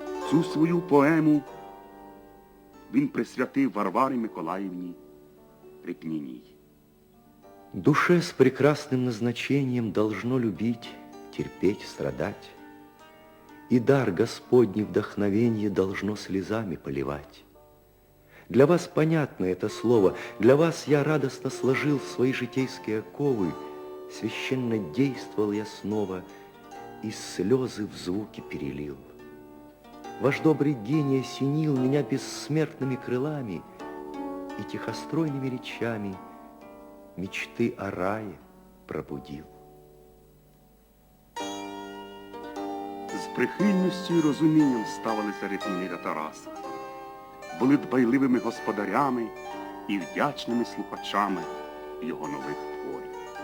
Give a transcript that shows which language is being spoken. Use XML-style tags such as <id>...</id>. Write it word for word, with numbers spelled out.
<uk>Цю свою поему він присвятив Варварі Миколаївні Репніній.</uk> <ru>Душе с прекрасным назначением должно любить, терпеть, страдать. И дар Господний вдохновенье должно слезами поливать. Для вас понятно это слово, для вас я радостно сложил в свои житейские оковы, священно действовал я снова и слезы в звуки перелил. Ваш добрый гений осенил меня бессмертными крылами и тихостройными речами мечты о рае пробудил.</ru> <uk>З прихильністю і розумінням ставилися Репніни до Тараса. Були дбайливими господарями і вдячними слухачами його нових творів.</uk>